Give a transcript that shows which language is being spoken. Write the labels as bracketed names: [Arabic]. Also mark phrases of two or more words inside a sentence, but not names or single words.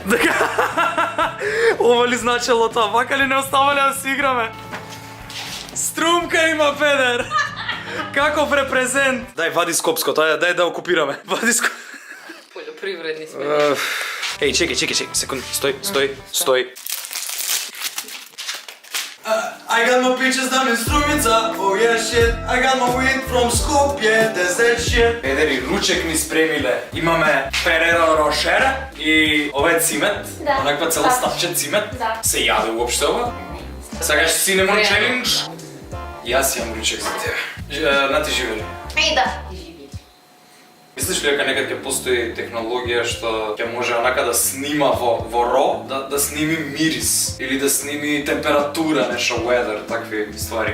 [Macedonian] Ова ли значело тоа? Вака ли не оставале да си играме? Струмка има, Педер! Каков репрезент! Дај, вади скопското, дај да окупираме. Вади скопското. Полјопривредни сме. Еј, чекај, секунд, стој. [English] I got my peaches down in Strumica, oh yeah shit. I got my weed from Skopje, that's that shit. [Macedonian] Педер и ручек ни спремиле. Имаме Ferrero Rocher и ове цимет, онаква цела стапче цимет. Се јаде уопште ова? Сакаш [English] cinnamon challenge? [Macedonian] Јас имам ручек за тебе. Нати живели? Да. Мислиш ли дека некад ќе постои технологија што ќе може онака да снима во ро, да сними мирис или да сними температура, нешто weather, такви ствари?